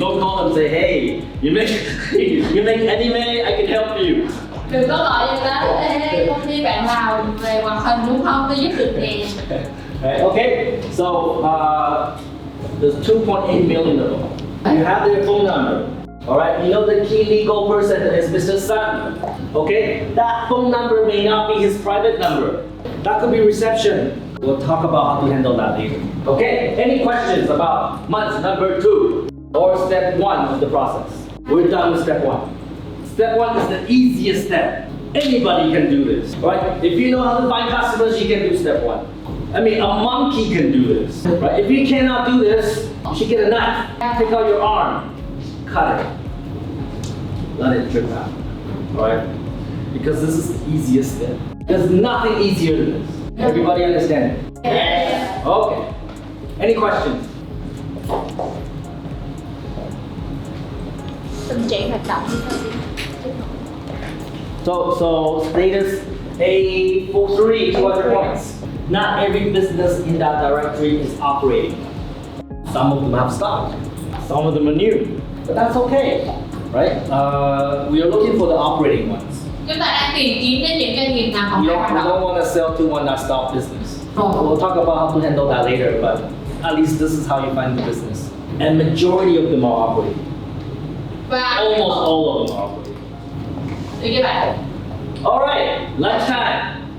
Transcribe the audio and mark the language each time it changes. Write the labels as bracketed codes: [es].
[en] Don't call them and say, hey, you make anime, I can help you. [vi] Đừng có gọi người ta, ê, công ty bạn nào về hoạt hình đúng không? Tôi giúp được nè. [en] Okay, so there's 2.8 million of them. You have their phone number. Alright, you know the key legal person is Mr. Sun. Okay, that phone number may not be his private number. That could be reception. We'll talk about how to handle that later. Okay, any questions about month number 2 or step 1 of the process? We're done with step 1. Step 1 is the easiest step. Anybody can do this, right? If you know how to find customers, you can do step 1. I mean, a monkey can do this, right? If you cannot do this, you should get a knife, take out your arm, cut it, let it drip out, right? Because this is the easiest step. There's nothing easier than this. Everybody understand? Yeah. Okay. Any questions? [vi] Tình trạng hoạt động như thế nào? [en] So status A43, 200 points. Not every business in that directory is operating. Some of them have stock, some of them are new, but that's okay, right? We are looking for the operating ones. [vi] Chúng ta đang tìm kiếm đến những doanh nghiệp nào còn [en] We [vi] đang hoạt động. [en] want to sell to one that stopped business. Oh. We'll talk about how to handle that later, but at least this is how you find the business. And majority of them are operating. [vi] Và [en] Almost all of them are operating. [vi] được các bạn. [en] All right, lunchtime.